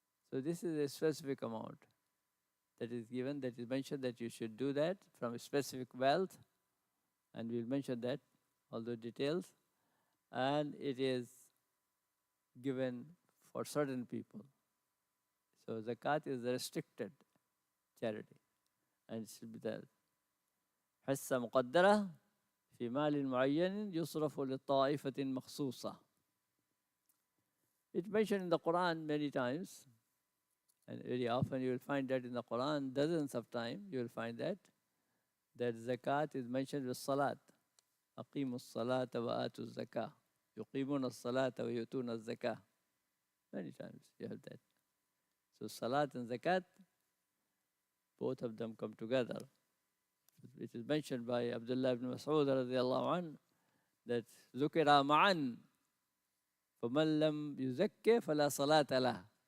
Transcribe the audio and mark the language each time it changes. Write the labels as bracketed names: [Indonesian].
[English] So this is a specific amount that is given, that is mentioned that you should do that from a specific wealth, and we'll mention that, all the details, and it is given for certain people. So zakat is a restricted charity, and it should be there. [Arabic] حصة مقدرة في مال معين يصرف لطائفة مخصوصة. [English] It's mentioned in the Quran many times, and very often you will find that in the Quran, dozens of times you will find that zakat is mentioned with salat. [Arabic] أقيموا الصلاة وآتوا الزكاة. يقيمون الصلاة ويؤتون الزكاة. [English] Many times you have that. So salat and zakat, both of them come together. It is mentioned by Abdullah ibn Mas'ud radiallahu anhu that [Arabic] ذكر معا فمن لم يزكي فلا صلاة له.